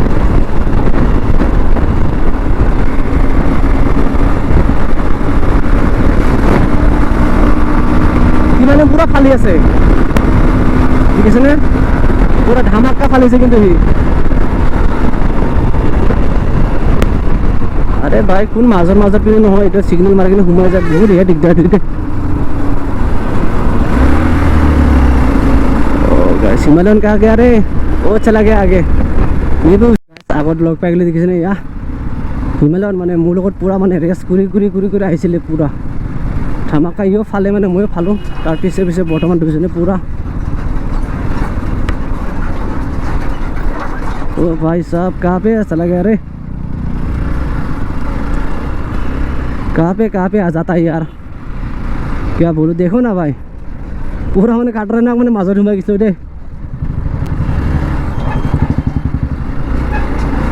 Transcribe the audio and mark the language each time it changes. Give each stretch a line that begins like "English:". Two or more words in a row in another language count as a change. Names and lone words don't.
Assamese: মানে পুৰা ফালি আছে দেখিছেনে পুৰা ধামাকা ফালিছে কিন্তু সি আৰে ভাই কোন মাজত পিনে নহয় এতিয়া সিগনেল মাৰি কিনে সোমাই যায় বহুত দিগদাৰ
Hindi: गाइस हिमालयन कहाँ गया रे वो चला गया आगे नीबू
Assamese: আগত লগ পাই গ'লে দেখিছেনে ইয়া হিমালয়ন মানে মোৰ লগত পুৰা মানে ৰেচ কৰি কৰি কৰি কৰি আহিছিলে পুৰা ধামাকা ইও ফালে মানে ময়ো ফালোঁ তাৰ পিছে পিছে বৰ্তমান দুজনে পুৰা
Hindi: ओ भाई साहब कहाँ पे चला गया रे कहाँ पे आ जाता है यार क्या बोलूँ देखो ना भाई पूरा मैंने काट रहा ना मैंने
Assamese: মাজত সোমাই গৈছোঁ দেই